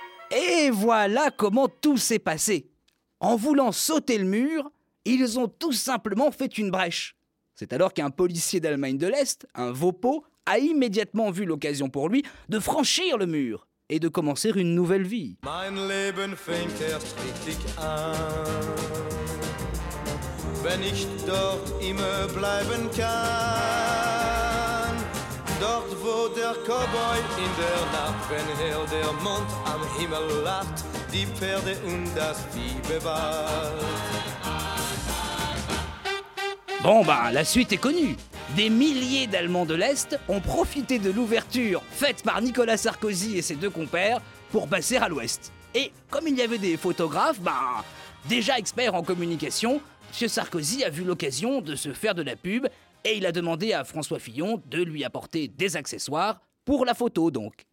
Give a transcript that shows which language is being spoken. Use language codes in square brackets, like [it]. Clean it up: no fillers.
[fr] Et voilà comment tout s'est passé. En voulant sauter le mur, ils ont tout simplement fait une brèche. C'est alors qu'un policier d'Allemagne de l'Est, un Vaupeau, a immédiatement vu l'occasion pour lui de franchir le mur et de commencer une nouvelle vie. [de] Mein Leben fängt erst richtig an, wenn ich dort immer bleiben kann. Dort, wo der Cowboy in der Nacht, wenn hell der Mond am Himmel lacht, die Pferde und das Vieh bewahrt. [fr] Bon ben, la suite est connue. Des milliers d'Allemands de l'Est ont profité de l'ouverture faite par Nicolas Sarkozy et ses deux compères pour passer à l'Ouest. Et comme il y avait des photographes, ben, déjà experts en communication, M. Sarkozy a vu l'occasion de se faire de la pub et il a demandé à François Fillon de lui apporter des accessoires pour la photo, donc.